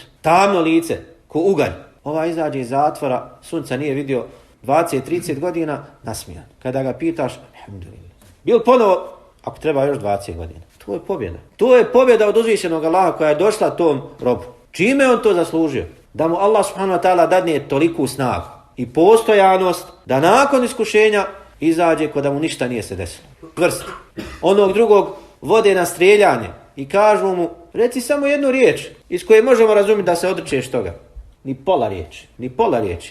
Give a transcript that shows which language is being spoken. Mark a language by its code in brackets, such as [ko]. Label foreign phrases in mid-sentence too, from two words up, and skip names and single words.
[bs] Tamno lice, ko ugalj. Ovaj izađe iz zatvora, sunca nije vidio 20-30 godina, nasmijan. Kada ga pitaš, alhamdulillah. Bil ponovo, ako treba još 20 godina. To je pobjeda. To je pobjeda od uzvišenog Allaha koja je došla tom robu. Čime on to zaslužio? Da mu Allah [ar] سبحانه وتعالى [bs] dadne toliku snagu i postojanost da nakon iskušenja izađe ko da mu ništa nije se desilo. Vrst. Onog drugog vode na streljanje i kažu mu, reci samo jednu riječ iz koje možemo razumjeti da se odričeš toga. Ni pola riječi. Ni pola riječi.